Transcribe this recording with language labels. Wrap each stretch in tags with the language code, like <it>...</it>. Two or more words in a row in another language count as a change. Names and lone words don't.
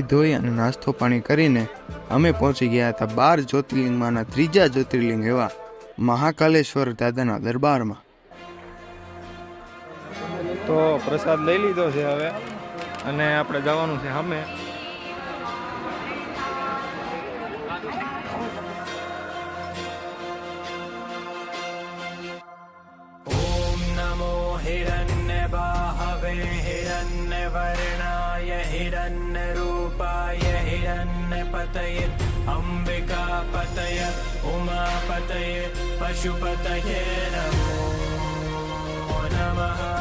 <gu>ધોઈ અને નાસ્તો પાણી કરીને અમે પહોંચી ગયા હતા 12 જ્યોતિર્લિંગમાંના ત્રીજા જ્યોતિર્લિંગ એવા મહાકાલેશ્વર દાદાના દરબારમાં. તો પ્રસાદ લઈ લીધો છે હવે અને આપણે જવાનું છે સામે.</gu> <sa>ॐ नमो हिरण्यबाहवे हिरण्यवर्णाय हिरण्यरूपाय हिरण्यपतये अम्बिकापतये उमापतये पशुपतये नमो नमः.</sa>